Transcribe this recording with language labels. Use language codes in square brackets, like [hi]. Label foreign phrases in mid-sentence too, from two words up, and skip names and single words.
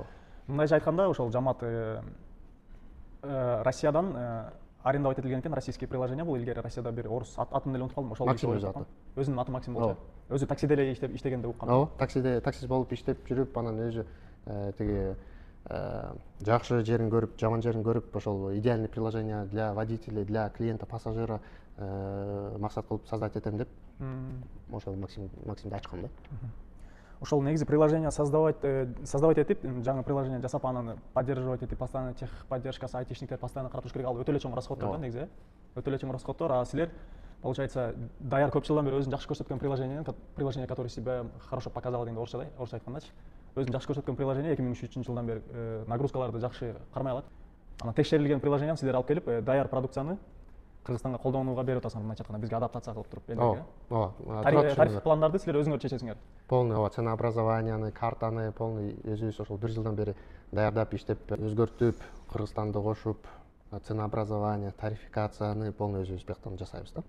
[ky] Мындайча айтканда, ошол жамаат Россиядан арендовать этилген экен [ru] российский приложение. [ky] Бул илгери Россияда бир орус атын эле унутуп калдым. Ошол Максим өзү аты. Өзүнүн аты Максим болчу. Өзү таксиде эле иштеген деп уккам. Ооба, таксист болуп иштеп жүрүп, анан өзү тиги жакшы жерин көрүп, жаман жерин көрүп, ошол [ru] идеальный приложение для водителя, для клиента, пассажира [ky] максат кылып создать этем деп ошол Максимди ачкам да. Ошол негизи [ru] приложение создавать [ky] этип, жаңы приложение жасап, анан поддерживать этип, постоянно техподдержкасы, айтишниктер постоянно каратыш керек. Ал өтө эле чоң расходдор да негизи. Өтө эле чоң расходдор. А силер, получается, даяр көп жылдан бери өзүн жакшы көрсөткөн [ru] приложение, которое себя хорошо показало [ky] дегенде орусча айткандачы. Өзүн жакшы көрсөткөн приложение 2003 жылдан бери нагрузкаларды жакшы кармай алат. Анан текшерилген приложенияны силер алып келип, даяр продукцияны Кыргызстанга колдонууга берип атасыңар, мындайча айтканда, бизге адаптация кылып туруп. Ооба. Тариф пландарды силер өзүңөр чечесиңер. [ru] Полный ценообразованияны, [ky] картаны полный өзүбүз ошол 1 жылдан бери даярдап, иштеп, өзгөртүп, Кыргызстанды кошуп, ценообразование, тарификацияны полный өзүбүз бияктан жасайбыз да.